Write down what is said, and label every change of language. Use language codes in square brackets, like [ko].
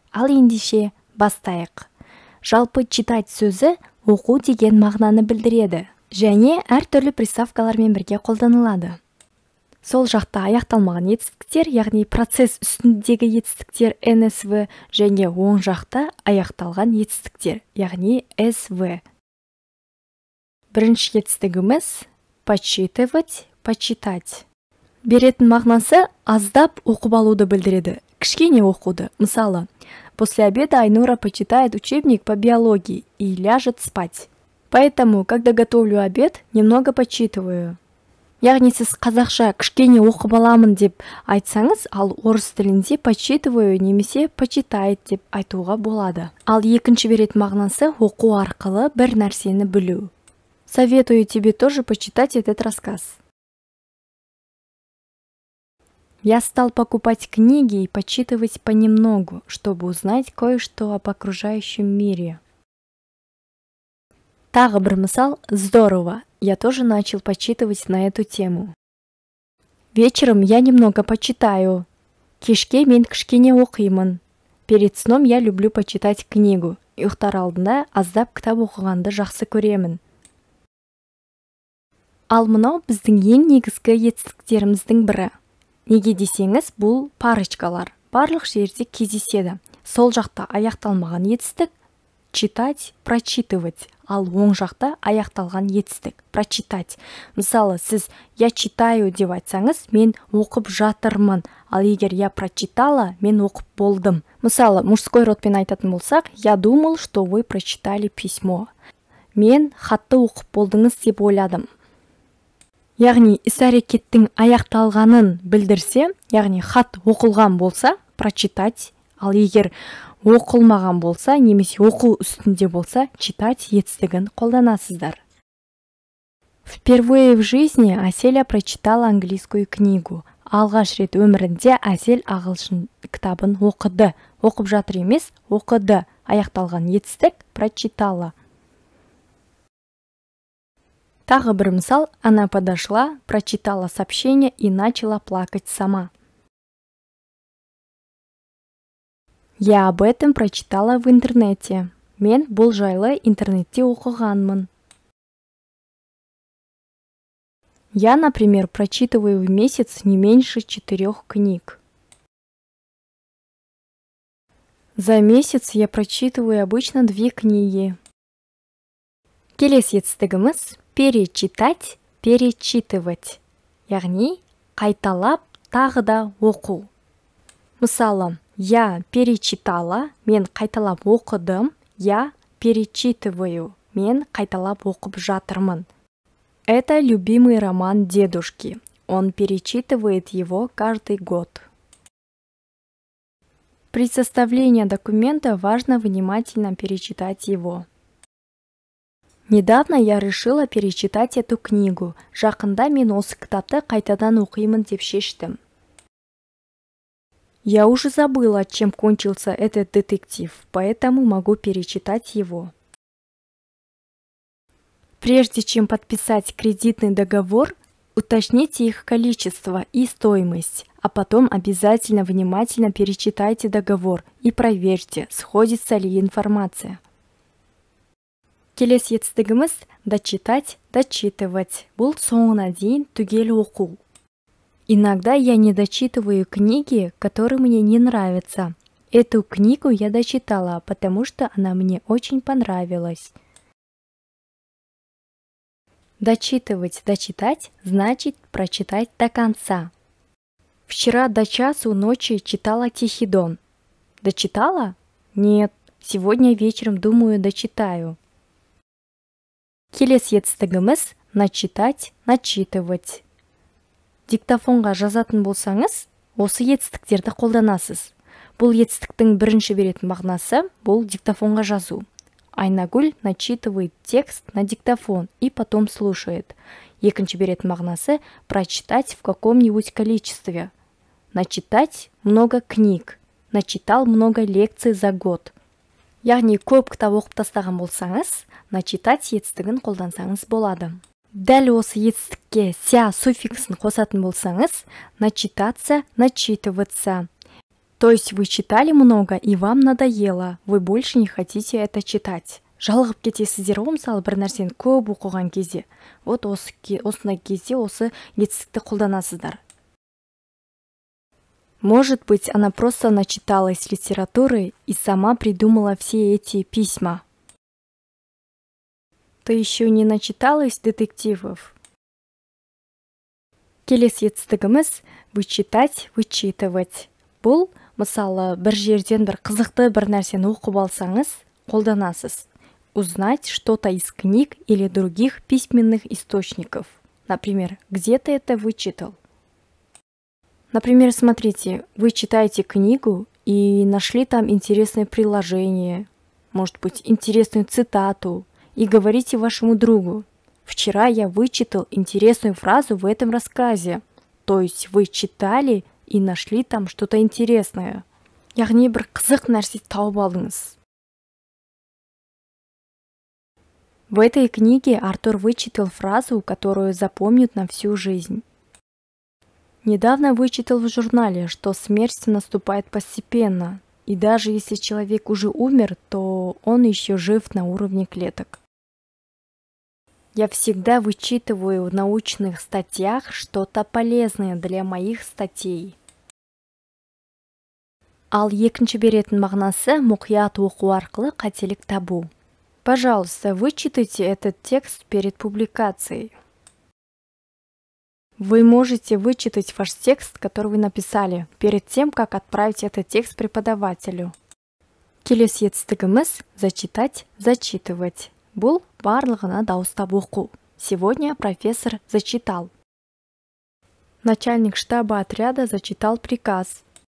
[kk] Ал ендеше бастайық. Жалпы читать сөзі оқу деген мағынаны білдіреді және әртүрлі приставкалармен бірге қолданылады. Сол жақта аяқталмаған етістіктер, яғни процесс үстіндегі етістіктер НСВ және оң жақта аяқталған етістіктер, яғни СВ. Бірінші етістігіміз почитывать, почитать. Беретін мағынасы аздап оқып алуды білдіреді, кішкене оқуды. [ru] Мысалы, после обеда Айнура почитает учебник по биологии и ляжет спать. Поэтому, когда готовлю обед, немного почитываю. [kk] Яғни сіз қазақша кішкене оқып аламын деп айтсаңыз, ал орыс тілінде почитываю немесе почитает деп айтуға болады. Ал екінші беретін мағынасы оқу арқылы бір нәрсені білу. [ru] Советую тебе тоже почитать этот рассказ. Я стал покупать книги и почитывать понемногу, чтобы узнать кое-что об окружающем мире. [kk] Тағы бір мысал, [ru] здорово, я тоже начал почитывать на эту тему. Вечером я немного почитаю. [kk] Кешке мен кішкене оқимын. [ru] Перед сном я люблю почитать книгу. [kk] Ұйықтар алдында аздап кітап оқығанды жақсы көремін. Ал мынау біздің ең негізгі етістіктеріміздің бірі. Неге десеңіз, бұл парочкалар. Барлық жерде кездеседі. Сол жақта аяқталмаған етістік читать, прочитывать. Ал оң жақта аяқталған етістік прочитать. Мысалы, сіз [ru] я читаю [kk] деп айтсаңыз, мен оқып жатырмын. Ал егер [ru] я прочитала, [kk] мен оқып болдым. [ru] Мысалы, мужской родпен [kk] айтатын болсақ, [ru] я думал, что вы прочитали письмо. [kk] Мен хатты оқып болдыңыз деп ойладым. Яғни іс-әрекеттің аяқталғанын білдірсе, яғни хат оқылған болса, прочитать, ал егер оқылмаған болса, немесе оқу үстінде болса, читать етістігін қолданасыздар. [ru] Впервые в жизни Аселя прочитала английскую книгу. [kk] Алғаш рет өмірінде Асель ағылшын кітабын оқыды. Оқып жатыр емес, оқыды. Аяқталған етістік прочитала. Тағы бір мысал, [ru] она подошла, прочитала сообщение и начала плакать сама. Я об этом прочитала в интернете. [kk] Мен бұл жайлы интернетте оқығанмын. [ru] Я, например, прочитываю в месяц не меньше 4 книг. За месяц я прочитываю обычно 2 книги. [kk] Келесі етістігіміз перечитать, перечитывать. Яғни, қайталап, тағы да оқу. Мысалы, [ru] я перечитала, [kk] мен қайталап оқыдым, [ru] я перечитываю, [kk] мен қайталап оқып жатырмын. [ru] Это любимый роман дедушки. Он перечитывает его каждый год. При составлении документа важно внимательно перечитать его. Недавно я решила перечитать эту книгу. [kk] Жақында мен осы кітапты қайтадан оқимын деп шештім. [ru] Я уже забыла, чем кончился этот детектив, поэтому могу перечитать его. Прежде чем подписать кредитный договор, уточните их количество и стоимость, а потом обязательно внимательно перечитайте договор и проверьте, сходится ли информация. [kk] Келесі етістігіміз дочитать, дочитывать. Бұл соңына дейін түгел оқу. [ru] Иногда я не дочитываю книги, которые мне не нравятся. Эту книгу я дочитала, потому что она мне очень понравилась. Дочитывать, дочитать значит прочитать до конца. Вчера до часу ночи читала Тихий Дон. Дочитала? Нет, сегодня вечером думаю, дочитаю. [kk] Келесі етістігіміз начитать, начитывать. Диктофонға жазатын болсаңыз, осы етістіктерді қолданасыз. Бұл етістіктің бірінші беретін мағынасы бұл диктофонға жазу. [ru] Айнагүл начитывает текст на диктофон и потом слушает. [kk] Екінші беретін мағынасы [ru] прочитать в каком-нибудь количестве. Начитать много книг. Начитал много лекций за год. [kk] Яғни көп кітап оқып тастаған болсаңыз, начитать етістігін қолдансаңыз болады. Дәл осы етістікке ся суффиксын қосатын болсаңыз, начитаться, начитываться. [ru] То есть вы читали много и вам надоело, вы больше не хотите это читать. [kk] Жалығып кетесіздер ғой, мысалы бір нәрсені көп оқыған кезде. Вот осындай кезде осы етістікті қолданасыздар. [ru] Может быть, она просто начиталась литературы и сама придумала все эти письма. Ты еще не начиталась детективов? [kk] Келесі етістігіміз вычитать, вычитывать. Бұл, мысалы, бір жерден бір қызықты бір нәрсені оқып алсаңыз, қолданасыз. [ru] Узнать что-то из книг или других письменных источников. Например, где ты это вычитал? Например, смотрите, вы читаете книгу и нашли там интересное приложение, может быть, интересную цитату, и говорите вашему другу: «Вчера я вычитал интересную фразу в этом рассказе». То есть вы читали и нашли там что-то интересное. [kk] Яғни бір қызық нәрсе тауып алдыңыз. [ru] В этой книге Артур вычитал фразу, которую запомнит на всю жизнь. Недавно вычитал в журнале, что смерть наступает постепенно, и даже если человек уже умер, то он еще жив на уровне клеток. Я всегда вычитываю в научных статьях что-то полезное для моих статей. [kk] Ал екінші беретін мағынасы мұқият оқу арқылы қателік табу. [ru] Пожалуйста, вычитайте этот текст перед публикацией. Вы можете вычитать ваш текст, который вы написали, перед тем, как отправить этот текст преподавателю. [kk] Келесі етістігіміз зачитать, зачитывать. Бұл барлығына дауыстап оқу. [ru] Сегодня профессор зачитал. Начальник штаба отряда зачитал приказ.